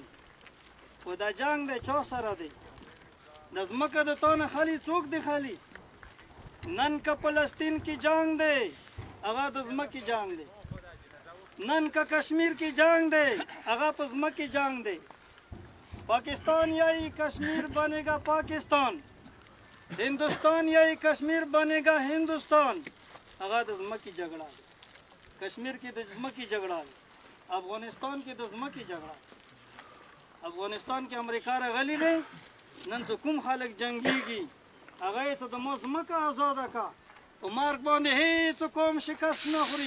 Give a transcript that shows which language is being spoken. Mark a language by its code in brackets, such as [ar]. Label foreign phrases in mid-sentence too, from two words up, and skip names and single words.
[ps] خو دا جنګ دی چا سره دی؟ د ځمکه د تا نه خالي څوک دی خالي؟ نن که فلسطین کې جنګ دی هغه د ځمکې جنګ دی. نن که کشمیر کې جنګ دی هغه په ځمکې جنګ دی. [ur] پاکستان یہی کشمیر بنے گا پاکستان، ہندوستان یہی کشمیر بنے گا ہندوستان. [ps] هغه د ځمکې جګړه ده. کشمیر کې د ځمکې جګړه ده. افغانستان کې د ځمکې جګړه ده. افغانستان کې امریکا راغلی دی. نن چې کوم خلک جنګیږي هغه یې چې د ما ځمکه ازاده کا، په مرګ باندې هېڅ قوم شکست نه خوري.